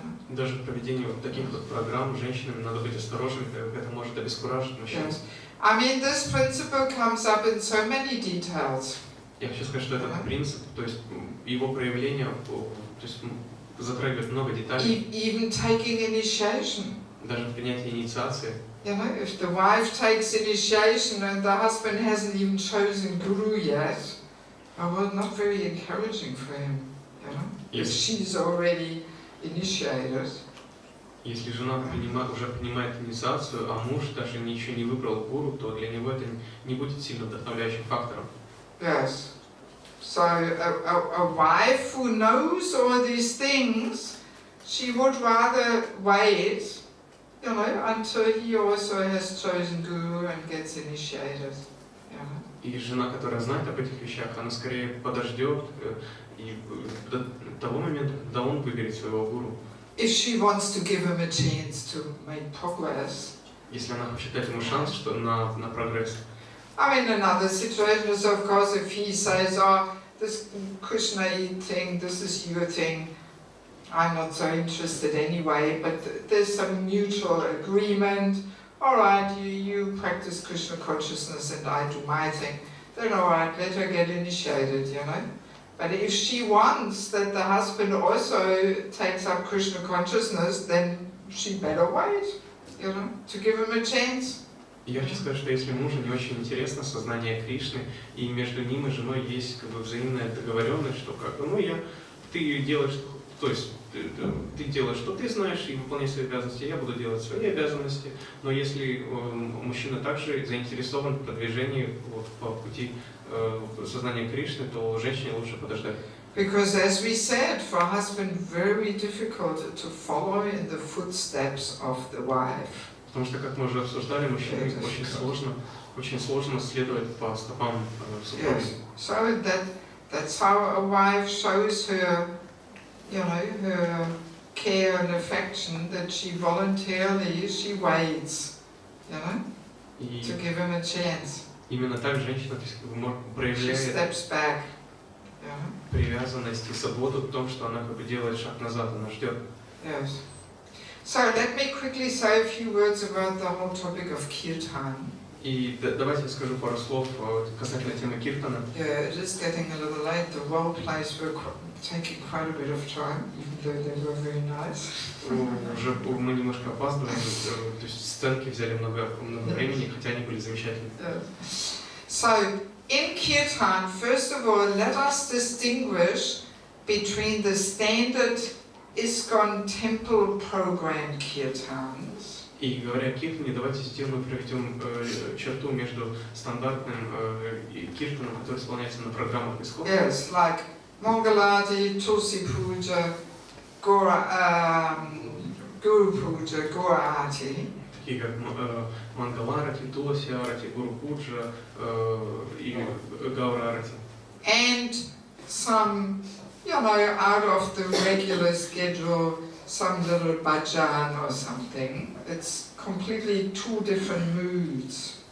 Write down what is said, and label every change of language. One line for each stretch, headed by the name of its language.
Russian: Даже в проведении вот таких вот программ женщинам надо быть осторожными, это может обескуражить мужчин.
English: Yes. I mean, this principle comes up in so many details.
Russian: Я хочу сказать, что этот принцип, то есть его проявление, то есть затрагивает много деталей.
English: Even taking initiation.
Russian: Даже в принятии инициации.
English: If the wife takes initiation and the husband hasn't even chosen guru yet, well, not very encouraging for him, If she's already initiated.
Russian: Если жена уже принимает инициацию, а муж даже ничего не выбрал гуру, то для него это не будет сильно вдохновляющим фактором.
English: Yes. So a wife who knows all these things, she would rather wait, until he also has chosen guru and gets initiated.
Russian: И жена, которая знает об этих вещах, она скорее подождет и до того момента, когда он выберет своего гуру.
English: If she wants to give him a chance to make progress.
Russian: Если она хочет дать ему шанс, что на прогресс.
English: I mean, another situation is, of course, if he says, this Krishna thing, this is your thing, I'm not so interested anyway, but there's some mutual agreement. All right, you practice Krishna consciousness and I do my thing. Then all right, let her get initiated, But if she wants that the husband also takes up Krishna consciousness, then she better wait, to give him a chance.
Russian: Я хочу сказать, что если мужу не очень интересно сознание Кришны, и между ним и женой есть взаимная договоренность, что ты делаешь, то есть ты делаешь, что ты знаешь, и выполняешь свои обязанности, я буду делать свои обязанности, но если мужчина также заинтересован в продвижении по пути сознания Кришны, то женщине лучше подождать.
English: Because as we said, for a husband very difficult to follow in the footsteps of the wife.
Russian: Потому что, как мы уже обсуждали, мужчине очень сложно следовать по стопам супруги.
English: Yes. So that's how a wife shows her, her care and affection, that she voluntarily, she waits, to give him a chance.
Russian: Именно так женщина проявляет привязанность и заботу в том, что она делает шаг назад, она ждет.
English: Yes. So let me quickly say a few words about the whole topic of kirtan.
Russian: И давайте я скажу пару слов касательно темы киртана.
English: Yeah, it is getting a little late. The role plays were taking quite a bit of time, even though they were very nice.
Russian: Уже мы немножко опаздываем, то есть сценки взяли много времени, хотя они были замечательны.
English: So, in kirtan, first of all, let us distinguish between the standard ISKCON temple program kirtans.
Russian: И говоря о киртане, давайте сделаем, проведем черту между стандартным киртаном, который исполняется на программах ISKCON.
English: Yes, like Mangalati, Tulsi Puja, Guru Puja, Guru Arati.
Russian: Такие как Мангаларати, Туласи Арати, Гуру Пуджа и Гаура Арати.
English: And some, out of the regular schedule, some little bhajan or something. It's completely two different moods.